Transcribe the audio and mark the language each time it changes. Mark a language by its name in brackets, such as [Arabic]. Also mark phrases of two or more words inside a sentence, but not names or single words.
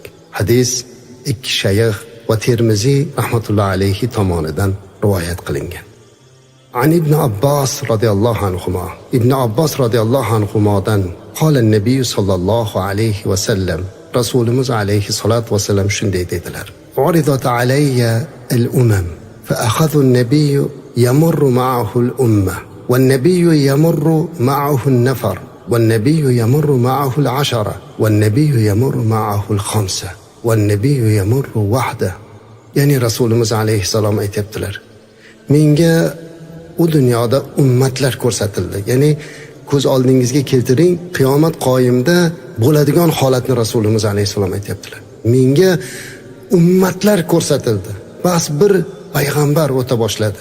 [Uzbek] Hadis ikki shayx va Termiziy [Arabic] رحمة الله عليه [Uzbek] tomonidan rivoyat qilingan. [Arabic] عن ابن عباس رضي الله عنهما, Ibn Abbos radhiyallohu anhumadan قال النبي صلى الله عليه وسلم, Rasulimiz alayhi salat va sallam [Uzbek] shunday dedilar: [Arabic] "عرضت علي الأمم فأخذ النبي يمر معه الأمة والنبي يمر معه النفر والنبي يمر معه العشرة والنبي يمر معه الخمسة, والنبي يمر وحده." [Uzbek] Ya'ni Rasulimiz [Arabic] عليه السلام [Uzbek] aytibdilar: "Menga u dunyoda ummatlar ko'rsatildi." Ya'ni ko'z oldingizga keltiring, qiyomat qoyimda bo'ladigan holatni Rasulimiz alayhisalom aytibdilar. Menga ummatlar ko'rsatildi. Bas bir payg'ambar o'ta boshladi.